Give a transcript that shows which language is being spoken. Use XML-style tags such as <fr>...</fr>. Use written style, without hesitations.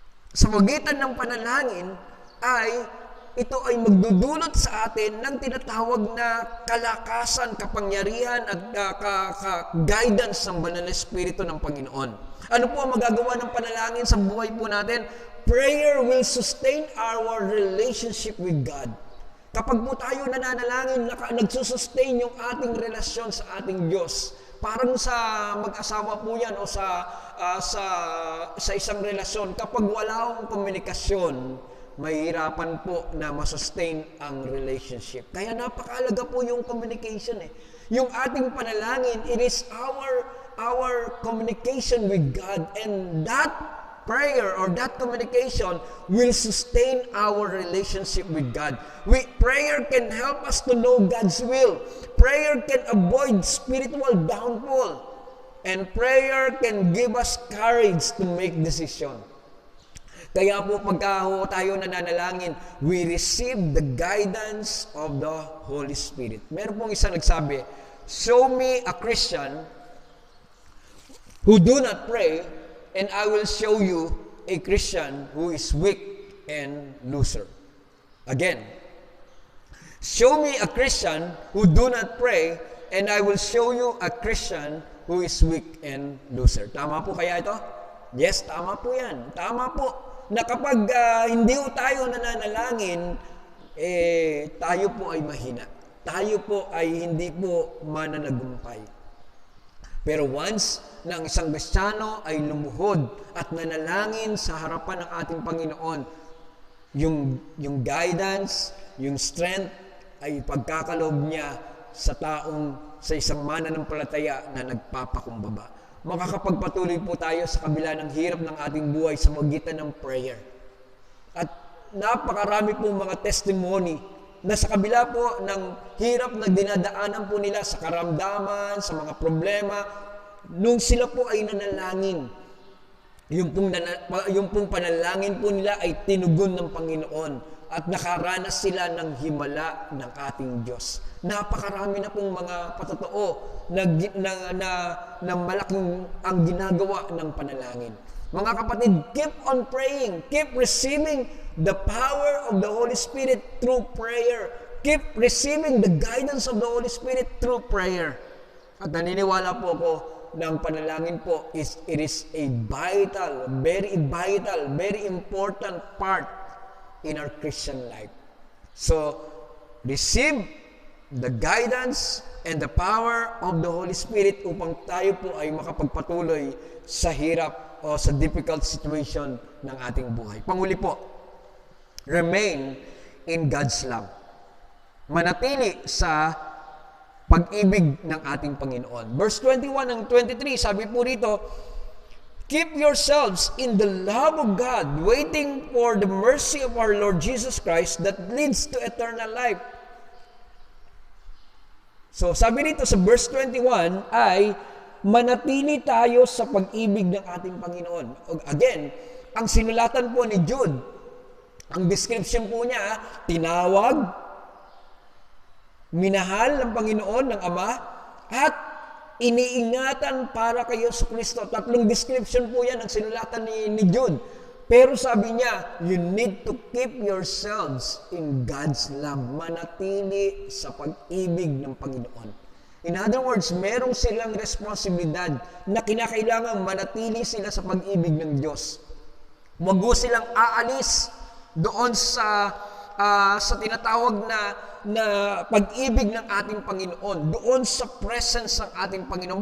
<tl>Sa magitan ng panalangin ito ay magdudulot sa atin ng tinatawag na kalakasan, kapangyarihan at guidance ng banal na espiritu ng Panginoon. Ano po ang magagawa ng panalangin sa buhay po natin?</tl> <en>Prayer will sustain our relationship with God.</en> <tl>Kapag po tayo nananalangin, nagsusustain yung ating relasyon sa ating Diyos. Parang sa mag-asawa po yan o sa isang relasyon. Kapag wala akong komunikasyon, mahirapan po na masustain ang relationship. Kaya napakahalaga po yung communication eh. Yung ating panalangin,</tl> <en>it is our communication with God, and that prayer or that communication will sustain our relationship with God. Prayer can help us to know God's will. Prayer can avoid spiritual downfall. And prayer can give us courage to make decision.</en> <tl>Kaya po pagka tayo nananalangin,</tl> <en>we receive the guidance of the Holy Spirit.</en> <tl>Meron pong isa nagsabi,</tl> <en>show me a Christian who do not pray, and I will show you a Christian who is weak and loser. Again, show me a Christian who do not pray, and I will show you a Christian who is weak and loser.</en> <tl>Tama po kaya ito? Yes, tama po yan. Tama po. Na kapag hindi po tayo nananalangin, tayo po ay mahina. Tayo po ay hindi po mananagumpay. Pero once na ang isang Kristiyano ay lumuhod at nanalangin sa harapan ng ating Panginoon, yung guidance, yung strength ay pagkakaloob niya sa isang mananampalataya na nagpapakumbaba. Makakapagpatuloy po tayo sa kabila ng hirap ng ating buhay sa magitan ng prayer. At napakarami po mga testimony na sa kabila po ng hirap na dinadaanan po nila sa karamdaman, sa mga problema, nung sila po ay nanalangin, yung pong panalangin po nila ay tinugon ng Panginoon at nakaranas sila ng himala ng ating Diyos. Napakarami na pong mga patotoo na malaking ang ginagawa ng panalangin. Mga kapatid,</tl> <en>keep on praying. Keep receiving the power of the Holy Spirit through prayer. Keep receiving the guidance of the Holy Spirit through prayer.</en> <tl>At naniniwala po ako na ang panalangin po</tl> <en>it is a vital, very important part in our Christian life. So, receive the guidance and the power of the Holy Spirit</en> <tl>upang tayo po ay makapagpatuloy sa hirap o sa</tl> <en>difficult situation</en> <tl>ng ating buhay. Panguli po,</tl> <en>remain in God's love.</en> <tl>Manatili sa pag-ibig ng ating Panginoon.</tl> <en>Verse 21 and 23,</en> <tl>sabi po rito,</tl> <en>keep yourselves in the love of God, waiting for the mercy of our Lord Jesus Christ that leads to eternal life.</en> <tl>So, sabi rito sa verse 21 ay, manatili tayo sa pag-ibig ng ating Panginoon. Again, ang sinulatan po ni Jude, ang description po niya, tinawag, minahal ng Panginoon, ng Ama, at iniingatan para kayo sa Kristo. Tatlong description po yan ang sinulatan ni Jude. Pero sabi niya,</tl> <en>you need to keep yourselves in God's love.</en> <tl>Manatili sa pag-ibig ng Panginoon.</tl> <en>In other words,</en> <tl>merong silang responsibilidad na kinakailangan manatili sila sa pag-ibig ng Diyos. Huwag silang aalis doon sa tinatawag na pag-ibig ng ating Panginoon, doon sa presence ng ating Panginoon.</tl>